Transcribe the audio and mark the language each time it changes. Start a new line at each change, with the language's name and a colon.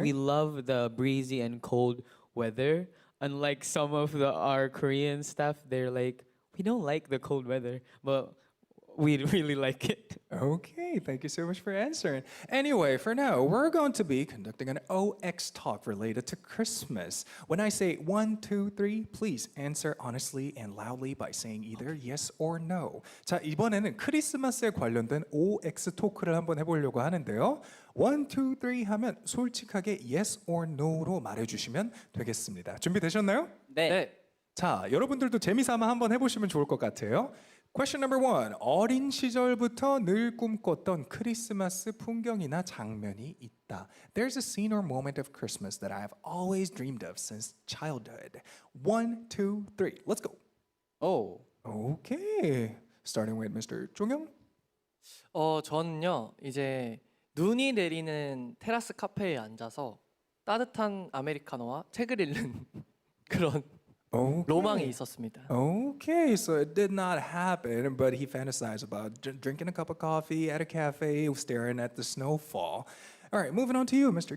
English: We love the breezy and cold weather. Unlike some of our Korean staff, they're like, we don't like the cold weather, but we really like it. Okay, thank you so much for answering. Anyway, for now, we're going to be conducting an OX talk related to Christmas. When I say 1, 2, 3, please answer honestly and loudly by saying either yes or no.
Korean: 자, 이번에는 크리스마스에 관련된 OX 토크를 한번 해보려고 하는데요. 1, 2, 3 하면 솔직하게
English: yes or no
Korean: 로 말해주시면 되겠습니다. 준비되셨나요? 네. 자, 여러분들도 재미삼아 한번 해보시면 좋을 것 같아요.
English: Question number 1.
Korean: 어린 시절부터 늘 꿈꿨던 크리스마스 풍경이나 장면이 있다.
English: There's a scene or moment of Christmas that I have always dreamed of since childhood. 1, 2, 3. Let's go.
Korean: 오.
English: Okay. Starting with Mr. 종영.
Korean: 저는요 이제 눈이 내리는 테라스 카페에 앉아서 따뜻한 아메리카노와 책을 읽는 그런
English: Okay.
Korean: 로망이 있었습니다.
English: Okay, so it did not happen, but he fantasized about drinking a cup of coffee at a cafe, staring at the snowfall. All right, moving on to you, Mr.